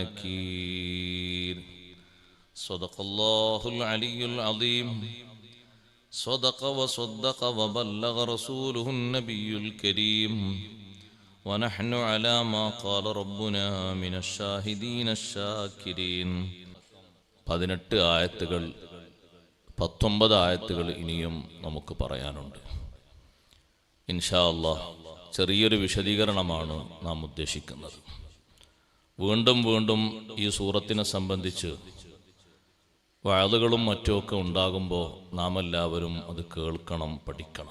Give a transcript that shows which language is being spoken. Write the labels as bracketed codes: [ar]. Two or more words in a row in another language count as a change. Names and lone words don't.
[ar] نكير صدق الله العلي العظيم صدق وصدق وبلغ رسوله النبي الكريم ونحن على ما قال ربنا من الشاهدين الشاكرين [ml] 18 ആയത്തുകൾ 19 ആയത്തുകൾ ഇനിയും നമുക്ക് പറയാനുണ്ട്. [ar] إن شاء الله [ml] ചെറിയൊരു വിശദീകരണമാണ് നാം ഉദ്ദേശിക്കുന്നത്. വീണ്ടും വീണ്ടും ഈ സൂറത്തിനെ സംബന്ധിച്ച് വഅളുകളും മറ്റുമൊക്കെ ഉണ്ടാകുമ്പോൾ നാം എല്ലാവരും അത് കേൾക്കണം, പഠിക്കണം.